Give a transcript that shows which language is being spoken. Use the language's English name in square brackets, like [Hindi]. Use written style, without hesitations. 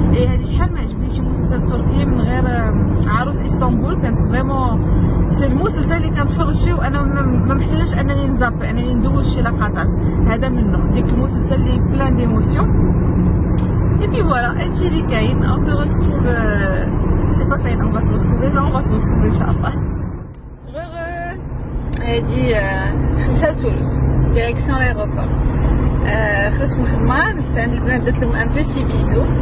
[Arabic] اي هادي شحال ما عجبني شي مسلسل تركي من غير عروس اسطنبول كانت فريمون سي المسلسل اللي كنتفرج فيه وانا ما محتاجاش انني نزاب انني ندوز شي لقطات. هذا منه ديك المسلسل اللي [French] بلان ديموسيون. Et puis voilà, [Arabic] هادشي اللي كاين. [French] On se retrouve je sais pas [Arabic] فين [French] on va se retrouver mais on va se retrouver [Arabic] ان شاء الله. هادي 5 وثلث [French] ديريكسيون لايروبور. [Arabic] خرجت من الخدمه نستعند البنات درت لهم [French] ان بوتي بيزو.